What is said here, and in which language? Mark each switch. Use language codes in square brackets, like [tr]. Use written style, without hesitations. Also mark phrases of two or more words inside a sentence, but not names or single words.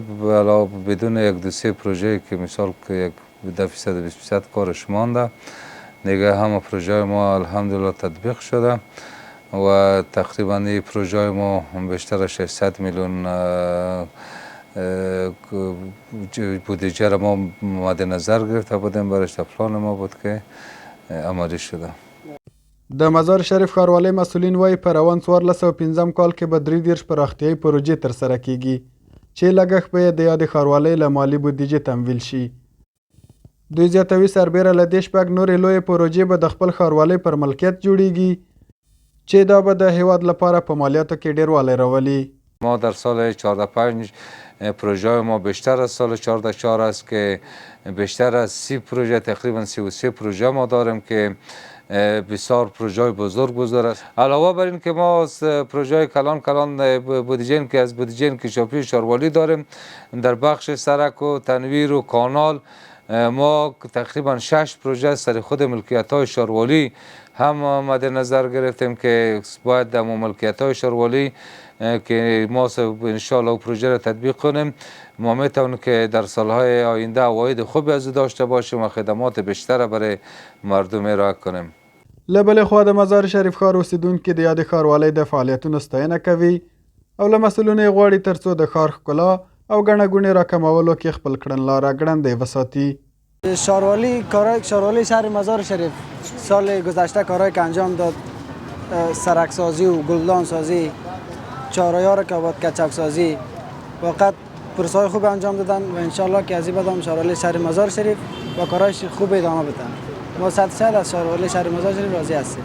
[fa] علاوه بدون یک دو سه پروژه که مثال که یک 10% کارش مانده، دیگه همه پروژه ما الحمدلله تطبیق شده و تقریبا این پروژه ما بیشتر از 600 میلیون بودجه را ما مد نظر گرفته بودیم، برایش پلان ما بود که عملی شده. [ps] د مزار شریف ښاروالۍ مسئولین وایي په روان 1415 کال کې به 33 پراختیایي پروژې ترسره کیږي چې لګښت به یې د یادې ښاروالۍ له مالي بودیجې تمویل شي. دوی زیاتوي سربیره له دې شپږ نورې لویې پروژې به د خپل ښاروالۍ پر ملکیت جوړیږي چې دا به د هیواد لپاره په مالیاتو کې ډیروالی راولي. [fa] ما در سال 14-5 پروژه ما بیشتر از سال 14-4 است که بیشتر از 30 پروژه، تقریبا 33 پروژه ما داریم که بسیار پروژه بزرگ است. علاوه بر این که ما از پروژه کلان بودجه که از بودجه انکشافی ښاروالۍ داریم، در بخش سرک و تنویر و کانال ما تقریبا 6 پروژه سر خود ملکیت های ښاروالۍ هم مد نظر گرفتیم که باید در ملکیت های ښاروالۍ که ما انشاءالله پروژه را تطبیق کنیم. ما میتونیم که در سالهای آینده عواید خوبی از داشته باشیم و خدمات بیشتر برای مردم ارائه کنیم. [ps] له بلې خوا د مزار شریف ښار اوسیدونکي د یادې ښاروالۍ د فعالیتونو ستاینه کوي او له مسؤلینو یې غواړي ترڅو د ښار ښکلا او ګڼه ګوڼې راکمولو کې خپل کړنلاره ګړندی وساتي. [fa] ښاروالۍ شهر مزار شریف سال گذشته کارهایی که انجام داد، سرک سازی و گلدان سازی، چهارراه را که آباد کرد، چوک سازی، واقعا پروژه‌های خوب انجام دادن و انشالله که از این بعد هم ښاروالۍ شهر مزار شریف با کارهای خوب ادامه بدن. ما 100% از ښاروالۍ شهر مزار شریف راضی هستیم.